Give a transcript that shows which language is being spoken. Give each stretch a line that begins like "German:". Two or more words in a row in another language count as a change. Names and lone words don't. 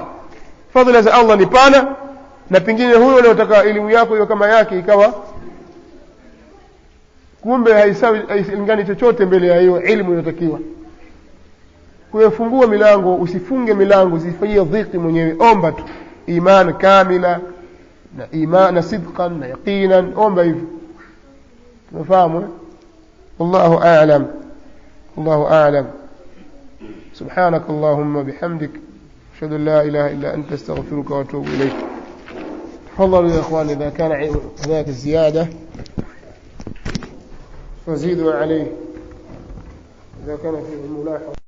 Swahili: Fadhila za Allah ni pana, na pengine huyo anayotaka elimu yako hiyo kama yake ikawa kumbe hailingani chochote mbele ya hiyo elimu inayotakiwa. Kuyafungua milango, usifunge milango, usifanyie dhiki mwenyewe. Omba tu iman kamila na iman na sidqan na yaqinan, omba hivyo. Tunafahamu?
Arabic: والله أعلم. سبحانك اللهم بحمدك أشهد أن لا إله إلا أنت استغفرك وأتوب إليك. تفضلوا يا إخواني، إذا كان هناك الزيادة فزيدوا عليه إذا كان فيه الملاحظة.